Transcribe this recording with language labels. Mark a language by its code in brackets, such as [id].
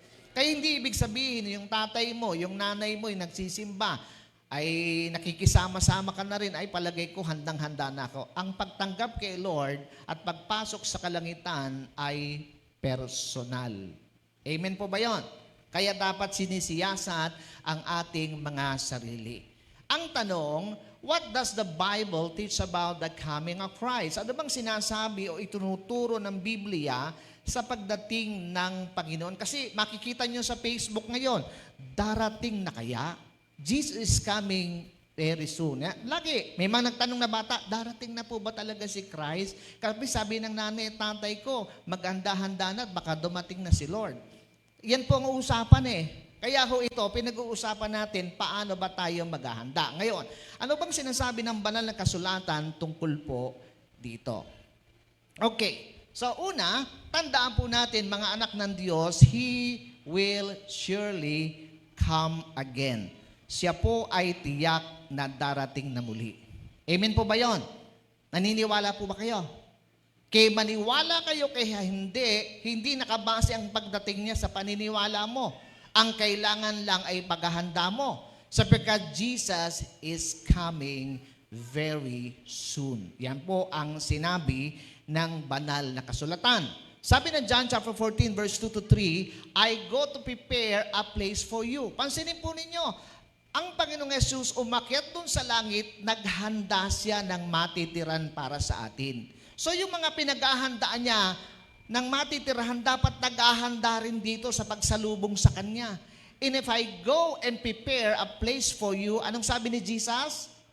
[tl] Kaya hindi ibig sabihin yung tatay mo, yung nanay mo, yung nagsisimba, ay nakikisama-sama ka na rin, ay palagay ko handang-handa na ako. Ang pagtanggap kay Lord at pagpasok sa kalangitan ay personal. Amen po ba yon? Kaya dapat sinisiyasat ang ating mga sarili. Ang tanong, [en] what does the Bible teach about the coming of Christ? [tl] Ano bang sinasabi o itinuturo ng Biblia sa pagdating ng Panginoon? Kasi makikita nyo sa Facebook ngayon, darating na kaya? [en] Jesus is coming very soon. [tl] Lagi, may mga nagtanong na bata, darating na po ba talaga si Christ? Kasi sabi ng nanay at tatay ko, maghanda-handa na at baka dumating na si Lord. Yan po ang uusapan eh. Kaya ho ito, pinag-uusapan natin paano ba tayo maghahanda. Ngayon, ano bang sinasabi ng banal na kasulatan tungkol po dito? Okay, so una, tandaan po natin mga anak ng Diyos, [en] He will surely come again. [tl] Siya po ay tiyak na darating na muli. Amen po ba yon? Naniniwala po ba kayo? Kaya maniwala kayo kaya hindi nakabase ang pagdating niya sa paniniwala mo. Ang kailangan lang ay paghahanda mo. Sapagkat [en] Jesus is coming very soon. [tl] Yan po ang sinabi ng banal na kasulatan. Sabi ng [en] John chapter 14 verse 2 to 3, I go to prepare a place for you. [tl] Pansinin po ninyo, ang Panginoong Yesus umakyat dun sa langit, naghanda siya ng matitiran para sa atin. So yung mga pinaghahandaan niya ng matitirahan, dapat naghahanda rin dito sa pagsalubong sa Kanya. [en] And if I go and prepare a place for you, [tl] anong sabi ni Jesus?